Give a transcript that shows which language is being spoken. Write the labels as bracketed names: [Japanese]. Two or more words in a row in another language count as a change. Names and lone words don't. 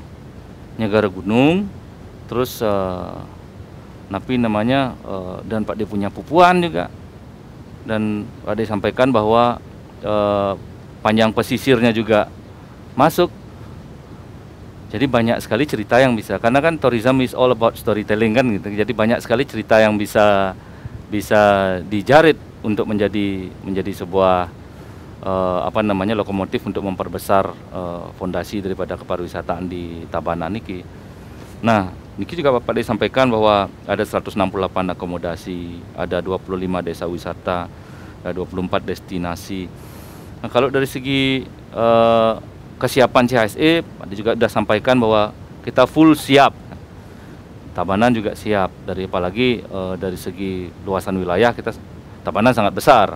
[Indonesian] Nyegara Gunung, terus napi namanya dan Pak D punya pupuan juga. Dan Pak D sampaikan bahwa panjang pesisirnya juga masuk. Jadi banyak sekali cerita yang bisa, karena kan [English] tourism is all about storytelling [Indonesian] kan gitu. Jadi banyak sekali cerita yang bisa dijarit untuk menjadi sebuah lokomotif untuk memperbesar fondasi daripada kepariwisataan di Tabanan niki. Nah, niki juga Bapak D sampaikan bahwa ada 168 akomodasi, ada 25 desa wisata, ada 24 destinasi. Nah, kalau dari segi kesiapan CHSE, Pak D juga sudah sampaikan bahwa kita full siap. Tabanan juga siap, apalagi dari segi luasan wilayah kita Tabanan sangat besar.